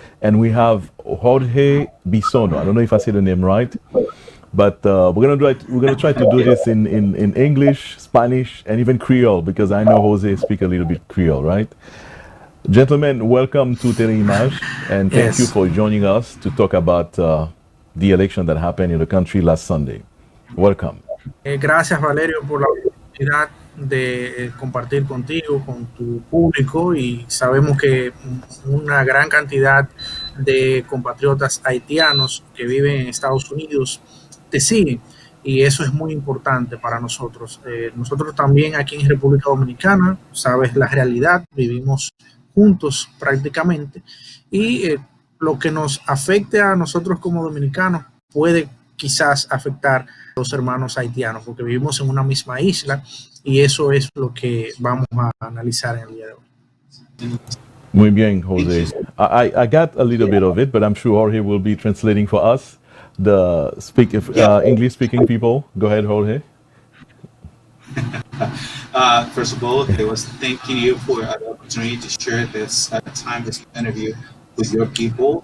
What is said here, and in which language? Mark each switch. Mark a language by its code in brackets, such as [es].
[en] And we have Jorge Bisono. I don't know if I say the name right, but we're gonna try to do this in English, Spanish, and even Creole, because I know Jose speak a little bit Creole, right? Gentlemen, welcome to Teleimage, and thank you Yes. for joining us to talk about the election that happened in the country last Sunday. Welcome. [es] Gracias, Valerio, por la oportunidad de compartir contigo, con tu público, y sabemos que una gran cantidad de compatriotas haitianos que viven en Estados Unidos te siguen, y eso es muy importante para nosotros. Nosotros también aquí en República Dominicana, sabes la realidad, vivimos juntos prácticamente, y lo que nos afecte a nosotros como dominicanos puede quizás afectar a los hermanos haitianos, porque vivimos en una misma isla, y eso es lo que vamos a analizar en el día de hoy. Muy bien, Jose. [en] I got a little bit of it, but I'm sure Jorge will be translating for us, the English-speaking people. Go ahead, Jorge. First of all, I was thanking you for the opportunity to share this time, this interview with your people.